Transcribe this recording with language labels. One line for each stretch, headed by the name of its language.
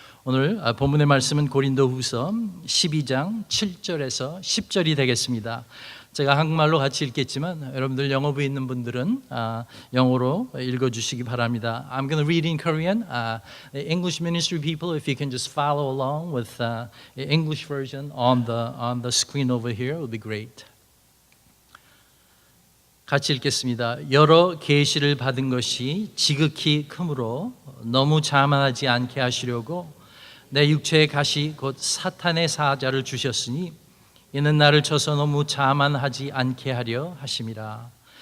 Korean: 오늘 본문의 말씀은 고린도후서 12장 7절에서 10절이 되겠습니다. 제가 한국말로 같이 읽겠지만 여러분들 영어부 있는 분들은 영어로 읽어 주시기 바랍니다.
English: I'm going to read in Korean. English ministry people, if you can just follow along with English version on the screen over here, it would be great.
Korean: 같이 읽겠습니다. 여러 계시를 받은 것이 지극히 크므로 너무 자만하지 않게 하시려고 내 육체의 가시 곧 사탄의 사자를 주셨으니 이는 나를 쳐서 너무 자만하지 않게 하려 하심이라.